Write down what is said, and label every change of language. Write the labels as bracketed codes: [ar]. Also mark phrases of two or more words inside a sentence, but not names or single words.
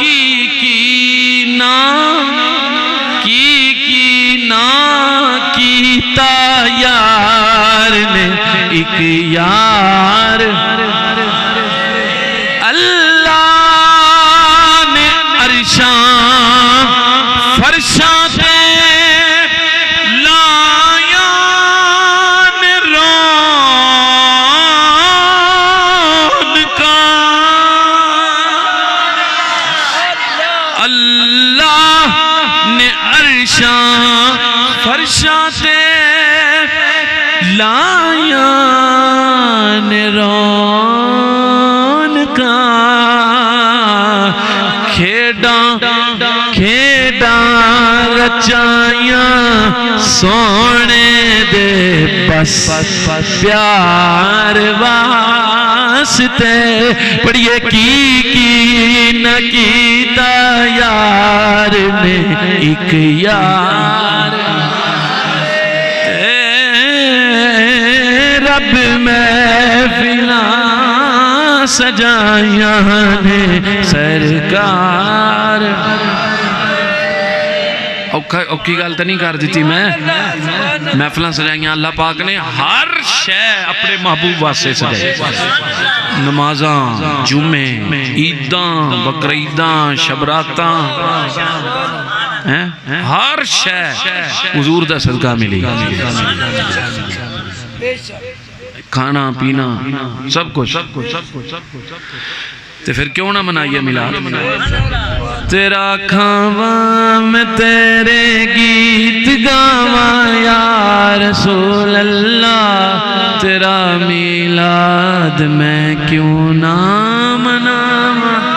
[pa] کی نا کی کیتا یار نے ایک یار اللہ نے عرشاں فرشاں تے لایا نے رونقاں اللہ نے عرشاں فرشاں تے لایا نے رونقاں کھیڑاں رچائیاں سونے دے بس پیار واسطے پڑھئے کی نہ کیتا یار نے ایک یار رب محفلاں سجائیاں نے سرکار اوکی گل تو نہیں کر دیتی میں محفلاں سجائیاں اللہ پاک نے ہر شے اپنے محبوب واسطے سجائی نمازاں جمعے عیداں بقرعیداں شبراتاں ہر شے حضور دا صدقہ ملی کھانا پینا سب کچھ [ur] تو پھر کیوں نہ منائیے [pa] میلاد تیرا کھاواں میں تیرے گیت گاواں [ar] یا رسول اللہ [pa] تیرا میلاد میں کیوں نہ مناواں